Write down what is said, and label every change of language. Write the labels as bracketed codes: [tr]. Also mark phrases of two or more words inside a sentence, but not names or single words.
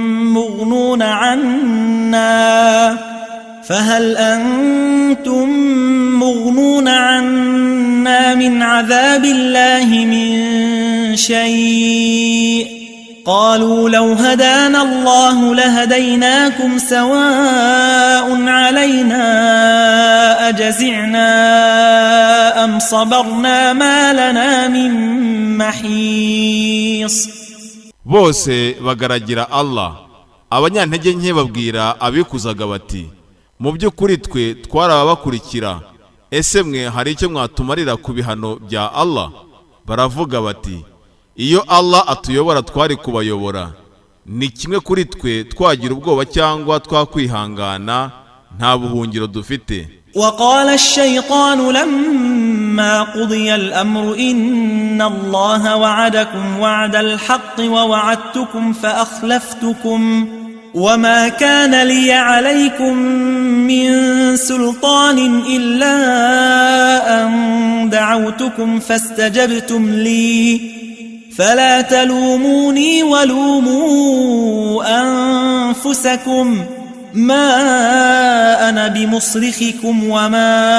[ar] مغنون عنا من عذاب الله من شيء قالوا لو هدانا الله لهديناكم سواء علينا أجزعنا أم صبرنا ما لنا من محيص. [rw] bose bagaragira Allah. Abanyantege nke babwira abikuzaga bati, mu by'ukuri twe twarababakurikira, ese mwe hari icyo mwatumarira ku bihano bya Allah? Baravuga bati, iyo Allah atuyobora twari kubayobora. Ni kimwe kuri twe twagira ubwoba cyangwa twakwihangana, nta buhungiro dufite. [ar] وقال الشيطان لما قضي الأمر إن الله وعدكم وعد الحق ووعدتكم فأخلفتكم وما كان لي عليكم من سلطان إلا أن دعوتكم فاستجبتم لي فلا تلوموني ولوموا أنفسكم ما أنا بمصرخكم وما